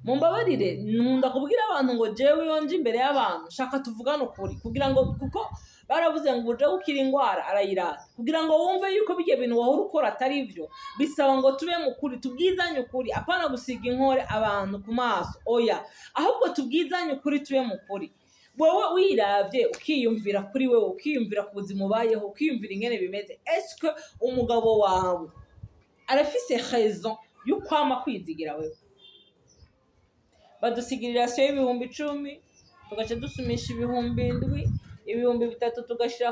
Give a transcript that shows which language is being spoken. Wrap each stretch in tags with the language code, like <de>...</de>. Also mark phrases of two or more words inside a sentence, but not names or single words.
<rn>mumbabarire nkunda kubwira abantu ngo jewe yonje imbere y'abantu shaka tuvugane ukuri kugira ngo kuko baravuze ngo uje gukira indwara arayirata kugira ngo wumve yuko bijye bintu wahora ukora atari byo bisaba ngo tube mukuri tubwizanye ukuri apana gusiga inkore abantu ku maso oya ahubwo tubwizanye ukuri tube mukuri wowe wiravye ukiyumvira kuri wewe ukiyumvira ku buzima ubayeho ukiyumvira ingene bimeze eske umugabo wawe arafise raison yo kwama kwizigira wewe badusigirira se ibihumbi 10 tugaca dusumisha ibihumbi 7 ibihumbi 3 tugashira</rn>